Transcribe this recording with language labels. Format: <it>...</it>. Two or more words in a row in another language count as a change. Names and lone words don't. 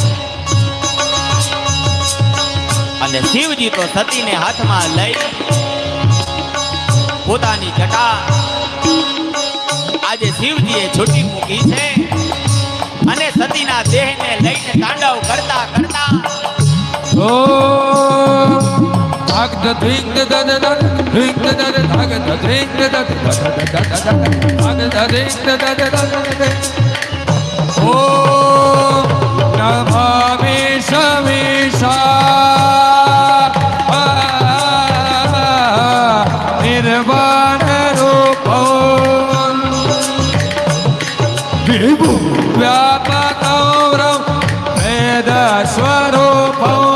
<gu>અને શિવજી તો સતીને હાથમાં લઈ પોતાની જટા આજે શિવજીએ છૂટી મૂકી છે અને સતીના દેહને લઈને તાંડવ કરતા કરતા Tag da ding da da da da ding da da da tag da ding da da da da da da tag da ding da da da da da</gu> <sa>ॐ नमामि शमीश निर्वाण रूपो विभु व्यापकौरम् वेद स्वरूपो</sa>